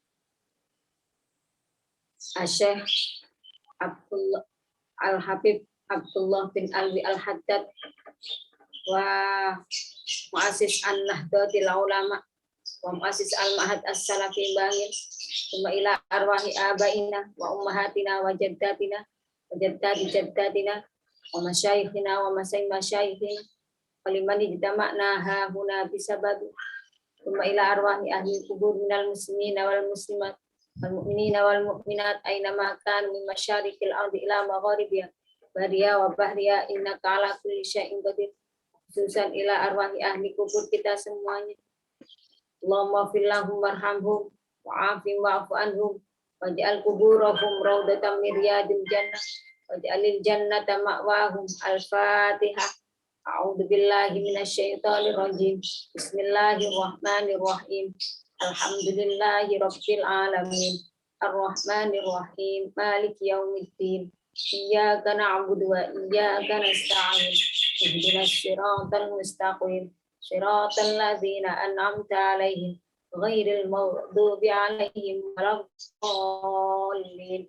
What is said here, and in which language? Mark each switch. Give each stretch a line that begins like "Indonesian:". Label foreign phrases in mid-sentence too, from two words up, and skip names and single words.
Arabic: الشيخ عبد الله الحبيب عبد الله بن علوي الحداد ومؤسس النهضة العلماء ومؤسس المعهد السلفي بانجيل، وإلى أرواح آبائنا وأمهاتنا وجداتنا وجدات جداتنا ومشايخنا ومشايخنا ولمن اجتمعنا ها هنا بسبب، وإلى أرواح أهل القبور من المسلمين والمسلمات والمؤمنين والمؤمنات أينما كان من مشارق الأرض إلى مغاربها برا وبحرا إنك على كل شيء قدير، خصوصا إلى أرواح أهل القبور
Indonesian: kita semuanya.
Arabic: اللهم اغفر لهم وارحمهم وعاف واعف عنهم واجعل قبورهم روضة من رياض الجنة واجعل الجنة مأواهم. Al-Fatihah. أعوذ بالله من الشيطان الرجيم. بسم الله الرحمن الرحيم. الحمد لله رب العالمين. الرحمن الرحيم. مالك يوم الدين. إياك نعبد وإياك نستعين. اهدنا الصراط المستقيم. صراط الذين أنعمت عليهم غير المغضوب عليهم ولا الضالين.